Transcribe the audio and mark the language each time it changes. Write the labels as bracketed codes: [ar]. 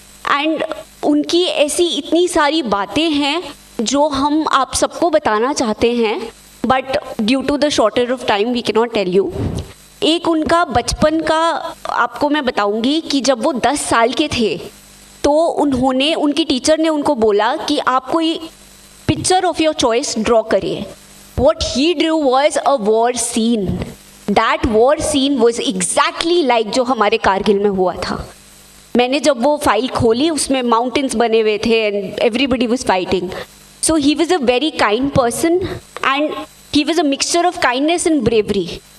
[hi] And उनकी ऐसी इतनी सारी बातें हैं जो हम आप सबको बताना चाहते हैं, [en] But due to the shortage of time we can not tell you. [hi] एक उनका बचपन का आपको मैं बताऊंगी कि जब वो 10 साल के थे तो उनकी टीचर ने उनको बोला कि आप कोई [en] picture of your choice [hi] draw करिए। [en] What he drew was a war scene. That war scene was exactly like [hi] जो हमारे कारगिल में हुआ था। मैंने जब वो फाइल खोली उसमें माउंटेन्स बने हुए थे [en] And everybody was fighting. So he was a very kind person and he was a mixture of kindness and bravery.